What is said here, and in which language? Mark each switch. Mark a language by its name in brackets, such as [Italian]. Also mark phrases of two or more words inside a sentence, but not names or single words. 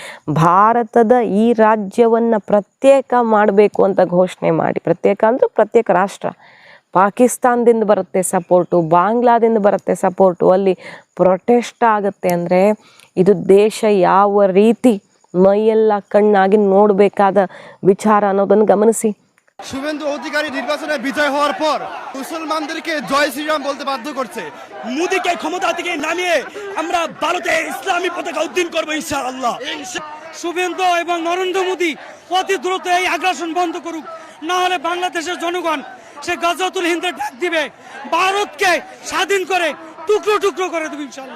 [Kannada] ಭಾರತದ ಈ ರಾಜ್ಯವನ್ನು ಪ್ರತ್ಯೇಕ ಮಾಡಬೇಕು ಅಂತ ಘೋಷಣೆ ಮಾಡಿ, ಪ್ರತ್ಯೇಕ ಅಂದರೆ ಪ್ರತ್ಯೇಕ ರಾಷ್ಟ್ರ. ಪಾಕಿಸ್ತಾನದಿಂದ ಬರುತ್ತೆ ಸಪೋರ್ಟು, ಬಾಂಗ್ಲಾದಿಂದ ಬರುತ್ತೆ ಸಪೋರ್ಟು, ಅಲ್ಲಿ ಪ್ರೊಟೆಸ್ಟ್ ಆಗುತ್ತೆ ಅಂದರೆ ಇದು ದೇಶ ಯಾವ ರೀತಿ ಮೈಯೆಲ್ಲ ಕಣ್ಣಾಗಿ ನೋಡಬೇಕಾದ ವಿಚಾರ ಅನ್ನೋದನ್ನು ಗಮನಿಸಿ. [Bangla] শুভেন্দু অধিকারী নির্বাচনে বিজয় হওয়ার পর মুসলমানদেরকে জয় শ্রীরাম বলতে বাধ্য করছে। মোদীকে ক্ষমতা থেকে নামিয়ে আমরা ভারতে ইসলামী পতাকা উদ্দিন করবো ইনশাআল্লাহ। শুভেন্দু এবং নরেন্দ্র মোদী অতি দ্রুত এই আগ্রাসন বন্ধ করুক, না হলে বাংলাদেশের জনগণ সে গাজাতুল হিন্দের ডাক দিবে, ভারতকে স্বাধীন করে টুকরো টুকরো করে দেবে ইনশাআল্লাহ।